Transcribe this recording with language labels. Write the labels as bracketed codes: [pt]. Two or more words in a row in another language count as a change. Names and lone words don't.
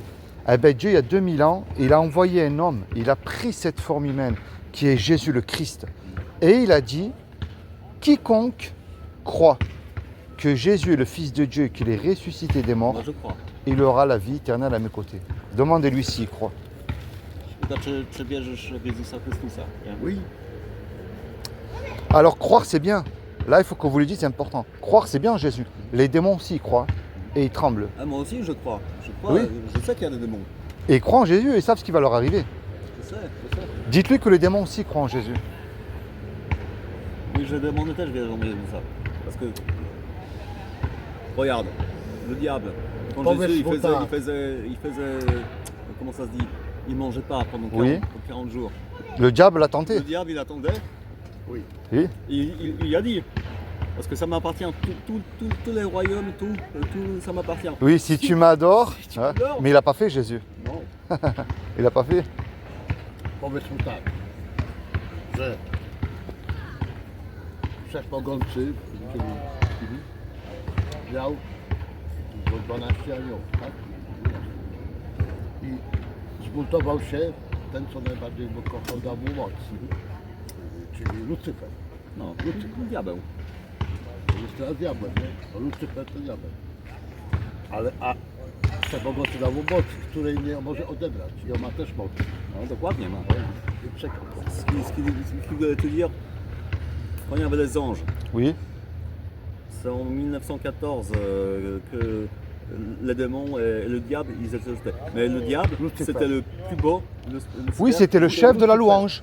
[fr] Eh ben, Dieu, il y a 2000 ans, il a envoyé un homme, il a pris cette forme humaine, qui est Jésus le Christ, et il a dit, quiconque croit que Jésus est le Fils de Dieu, qu'il est ressuscité des morts, Moi, je crois. il aura la vie éternelle à mes côtés. Demandez-lui s'il croit. [pl] Pyta, czy wierzysz w Jezusa Chrystusa? Nie? [fr] Oui. Alors croire c'est bien. Là il faut que vous lui dites, c'est important. Croire c'est bien en Jésus. Les démons aussi y croient et ils tremblent. Ah, moi aussi, je crois. Je crois. Oui. Je sais qu'il y a des démons. Et ils croient en Jésus et ils savent ce qui va leur arriver. Je sais. Dites-lui que les démons aussi croient en Jésus. Oui, je demande [pl] też wierzą w Jezusa. [fr] Parce que... Regarde, le diable, quand [pl] Powiedz [fr] Jésus, [pl] mu tak. [fr] il faisait... Comment ça se dit? Il mangeait pas pendant 40, Oui. 40 jours. Le diable l'a tenté. Le diable, il attendait. Oui. Oui. Il a dit, parce que ça m'appartient, tous les royaumes, tout, ça m'appartient. Oui, si tu m'adores. Si tu Hein. m'adores. Mais il n'a pas fait Jésus. Non. Il n'a pas fait. [pl] Powiedz mu tak, że Wszechmogący, czyli miał 12 aniołów, tak? I zbuntował się ten, co najbardziej go kochał, dał mu moc, czyli Lucyfer. No, diabeł. To jest teraz diabłem, nie? To Lucyfer to diabeł. A Wszechmogący dał mu moc, której nie może odebrać i on ma też moc. No, dokładnie ma. I przekaz. [fr] Ce qu'il voulait te dire, quand il y avait les anges, Oui. c'est en 1914 que les démons et le diable, ils existaient. Mais le diable, Lucifer. c'était le plus beau. Oui, c'était le chef de la louange.